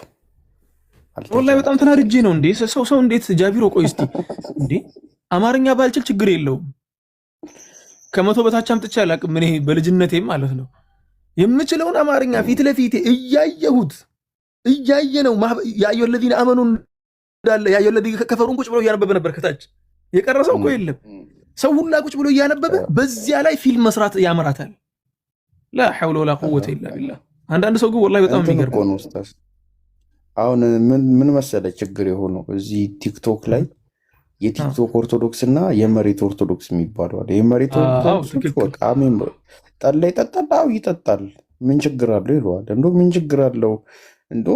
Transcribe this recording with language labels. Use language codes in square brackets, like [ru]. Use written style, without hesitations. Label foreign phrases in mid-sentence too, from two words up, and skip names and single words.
[am] ወላሂ በጣም ተናድጄ ነው እንዴ። ሰው እንዴት ጃቢሮ፣ ቆይ እስቲ እንዴ አማርኛ ባልችል ችግር የለውም። ከመቶ በታች አምጥቼ አላውቅም እኔ በልጅነቴም ማለት ነው። የምችለውን አማርኛ ፊት ለፊቴ እያየሁት እያየ ነው። ያዩ [ar] الذين امنوا [am] እንዳለ ያዩ [ar] الذين كفروا [am] ቁጭ ብሎ እያነበበ ነበር ከታች። የቀረሰው እኮ የለም። ሰው ሁላ ቁጭ ብሎ እያነበበ በዚያ ላይ ፊልም መስራት ያመራታል። [ar] لا حول ولا قوه الا بالله። [am] አንዳንድ ሰው ግን ወላሂ በጣም የሚገርም ነው ኡስታዝ። አሁን ምን መሰለ ችግር የሆነው እዚህ ቲክቶክ ላይ የቲክቶክ ኦርቶዶክስ እና የመሬት ኦርቶዶክስ የሚባሉ አለ። የመሬት ኦርቶዶክስ በቃ ጠላ ይጠጣል፣ ይጠጣል፣ ምን ችግር አለው ይለዋል። እንደው ምን ችግር አለው?